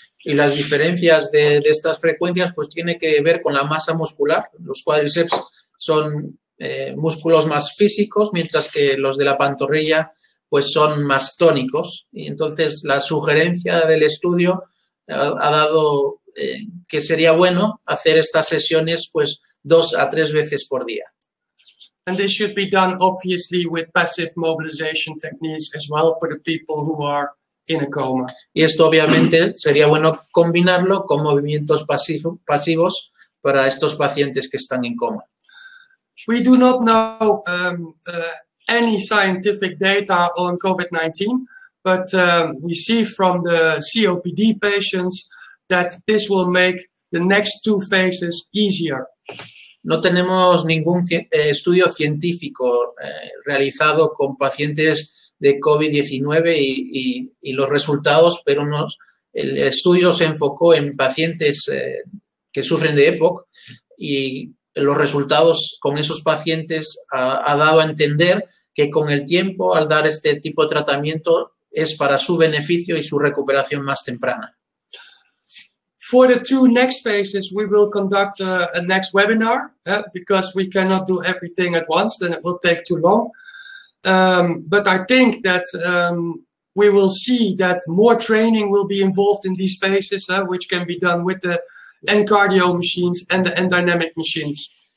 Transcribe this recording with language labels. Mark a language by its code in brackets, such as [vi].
[es] Y las diferencias de estas frecuencias pues tiene que ver con la masa muscular. Los cuádriceps son músculos más físicos, mientras que los de la pantorrilla pues son más tónicos. Y entonces la sugerencia del estudio ha dado que sería bueno hacer estas sesiones pues 2 a 3 veces por día. [en] And this should be done obviously with passive mobilization techniques as well for the people who are in a coma. [es] Y esto obviamente sería bueno combinarlo con movimientos pasivos para estos pacientes que están en coma. [en] We do not know any scientific data on COVID-19, but we see from the COPD patients that this will make the next 2 phases easier. [es] No tenemos ningún estudio científico realizado con pacientes de COVID-19 y los resultados, pero el estudio se enfocó en pacientes que sufren de EPOC y los resultados con esos pacientes ha dado a entender que con el tiempo, al dar este tipo de tratamiento, es para su beneficio y su recuperación más temprana. [en] For the two next phases, we will conduct a next webinar because we cannot do everything at once, then it will take too long. But I think that we will see that more training will be involved in these phases, which can be done with the N-cardio machines and the N-dynamic machines.